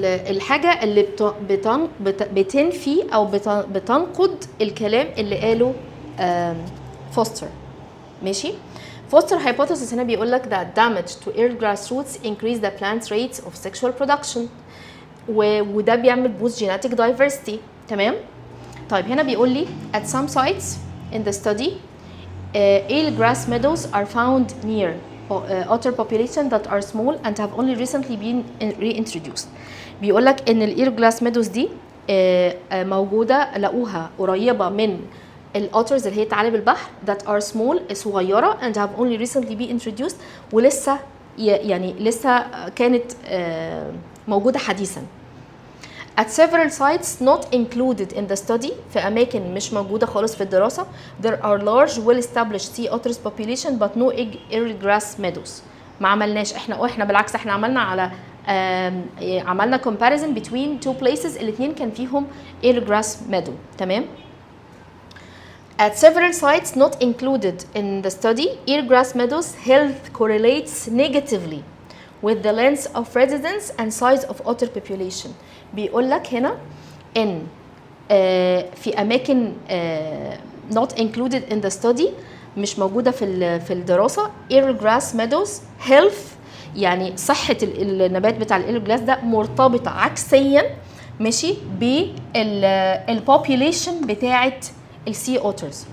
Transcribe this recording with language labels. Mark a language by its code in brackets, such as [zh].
[ar] الحاجه اللي بتنفي او بتنقض الكلام اللي قاله فوستر. ماشي. [en] Foster hypothesis [ar] هنا بيقول لك [en] that damage to eelgrass roots increase the plant rates of sexual production [ar] وده بيعمل [en] boost genetic diversity. [ar] تمام. طيب هنا بيقول لي [en] at some sites in the study eelgrass meadows are found near otter population that are small and have only recently been reintroduced. [ar] بيقول لك ان eelgrass meadows دي موجوده لقوها قريبه من الاوترز اللي هي ثعالب البحر [en] that are small [ar] صغيره [en] and have only recently been introduced [ar] ولسه يعني لسه كانت موجوده حديثا. [en] At several sites not included in the study [ar] في أماكن مش موجودة خالص في الدراسة [en] there are large well-established sea otters population but no eelgrass meadows. [ar] ما عملناش احنا بالعكس احنا عملنا [en] comparison between two places [ar] الاثنين كان فيهم eelgrass meadow. تمام. [en] At several sites not included in the study eelgrass meadows health correlates negatively with the length of residence and size of otter population. [ar] بيقول لك هنا ان في اماكن [en] not included in the study [ar] مش موجوده في الدراسه eelgrass meadows health يعني صحه النبات بتاع eelgrass ده مرتبطه عكسيا ماشي بالبوبيوليشن بتاعه السي اوترز.